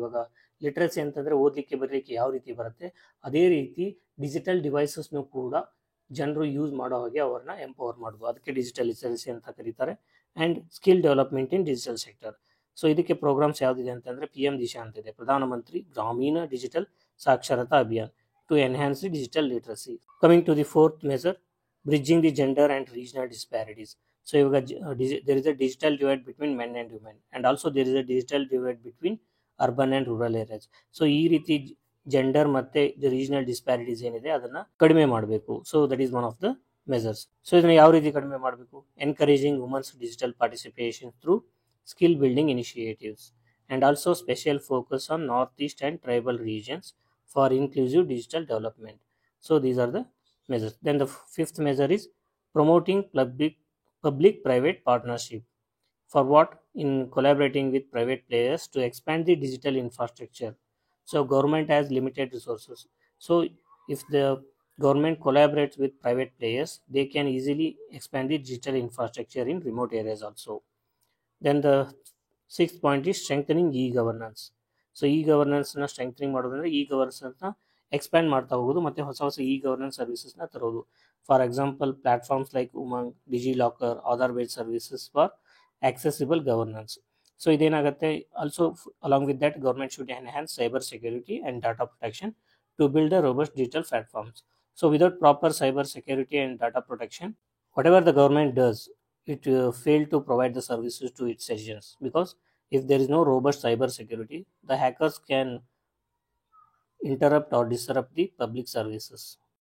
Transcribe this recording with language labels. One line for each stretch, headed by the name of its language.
Kannada: ಇವಾಗ ಲಿಟ್ರಸಿ ಅಂತಂದರೆ ಓದಲಿಕ್ಕೆ ಬರಲಿಕ್ಕೆ ಯಾವ ರೀತಿ ಬರುತ್ತೆ, ಅದೇ ರೀತಿ ಡಿಜಿಟಲ್ ಡಿವೈಸಸ್ನು ಕೂಡ ಜನರು ಯೂಸ್ ಮಾಡೋ ಹಾಗೆ ಅವ್ರನ್ನ ಎಂಪವರ್ ಮಾಡೋದು, ಅದಕ್ಕೆ ಡಿಜಿಟಲ್ ಲಿಟರಸಿ ಅಂತ ಕರೀತಾರೆ.
English: And skill development in digital sector.
Kannada: So ಇದಕ್ಕೆ ಪ್ರೋಗ್ರಾಮ್ಸ್ ಯಾವುದಿದೆ ಅಂತಂದರೆ, PM ದಿಶಾ ಅಂತಿದೆ, ಪ್ರಧಾನಮಂತ್ರಿ ಗ್ರಾಮೀಣ ಡಿಜಿಟಲ್ ಸಾಕ್ಷರತಾ Abhiyan,
English: To enhance the digital literacy. Coming to the fourth measure, bridging the gender and regional disparities. So ಇವಾಗ there is a digital divide between men and women, and also there is a digital divide between urban and rural areas.
Kannada: So ಈ ರೀತಿ gender ಮತ್ತು regional disparities ಏನಿದೆ ಅದನ್ನು ಕಡಿಮೆ ಮಾಡಬೇಕು.
English: So that is one of the measures.
Kannada: So ಇದನ್ನು ಯಾವ ರೀತಿ ಕಡಿಮೆ ಮಾಡಬೇಕು?
English: Encouraging women's digital participation through skill building initiatives, and also special focus on north east and tribal regions for inclusive digital development. So these are the measures. Then the fifth measure is promoting public-private partnership. For what? In collaborating with private players to expand the digital infrastructure. So government has limited resources. So if the government collaborates with private players, they can easily expand the digital infrastructure in remote areas also. Then the sixth point is strengthening e-governance. So e-governance na strengthening ಮಾಡೋದಂದ್ರೆ e-governance
Kannada: expand ಮಾಡ್ತಾ ಹೋಗೋದು ಮತ್ತು ಹೊಸ ಹೊಸ E governance ಸರ್ವಿಸಸ್ನ ತರೋದು.
English: For example platforms like Umang, DigiLocker, Aadhaar based services for accessible governance. So ಇದೇನಾಗುತ್ತೆ, also along with that government should enhance cyber security and data protection to build a robust digital platforms. So without proper cyber security and data protection, whatever the government does, it fail to provide the services to its citizens, because if there is no robust cyber security, the hackers can interrupt or disrupt the public services.